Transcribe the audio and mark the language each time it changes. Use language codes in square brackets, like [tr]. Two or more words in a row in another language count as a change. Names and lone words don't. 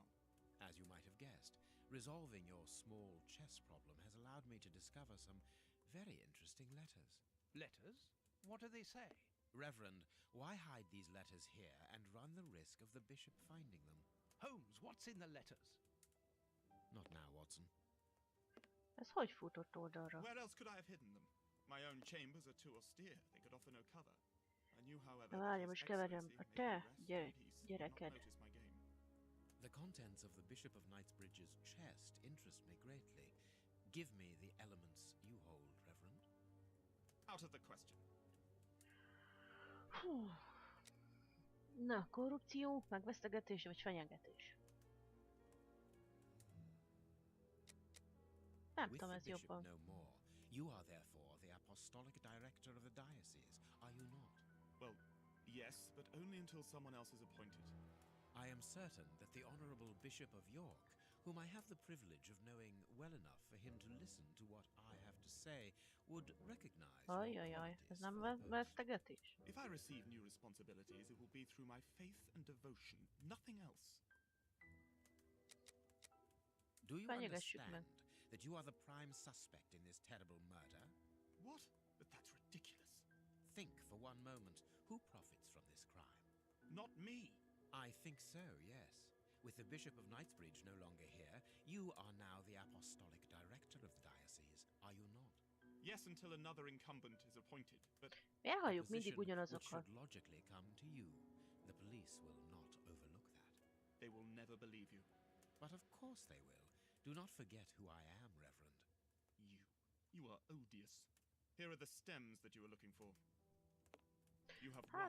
[en] As you might have guessed, resolving your small chess problem has allowed me to discover some very interesting letters. Letters? What do they say? Reverend, why hide these letters here and run the risk of the bishop finding them? Holmes, what's in the letters? Not now, Watson. [hu] Ez hogy futott oldalra? [en] Where else could I have hidden them? My own chambers are too austere. They could offer no cover. I knew, however, [hu] Na várjam, most keverem a te gyereked. [en] The contents of the Bishop of Knightsbridge's chest interest me greatly. Give me the elements you hold, Reverend. Out of the question. Hú. [hu] Na, korrupció, megvesztegetés vagy fenyegetés? Nem tudom, ez jobban. [en] No more. You are therefore the apostolic director of the diocese, are you not? Well, yes, but only until someone else is appointed. I am certain that the Honourable Bishop of York, whom I have the privilege of knowing well enough for him to listen to what I have to say, would recognize your [hu] ez nem vesztegetés? [en] If I receive new responsibilities, it will be through my faith and devotion, nothing else. Do you understand that you are the prime suspect in this terrible murder? What? But that's ridiculous. Think for one moment, who profits from this crime? Not me. I think so, yes. With the Bishop of Knightsbridge no longer here, you are now the apostolic director of the diocese, are you not? Yes, until another incumbent is appointed, but... [hu] Miért halljuk mindig [en] which [hu] ugyanazokat? [en] should logically come to you. The police will not overlook that. They will never believe you. But of course they will. Do not forget who I am, Reverend. You are odious. Here are the stems that you were looking for. You have one.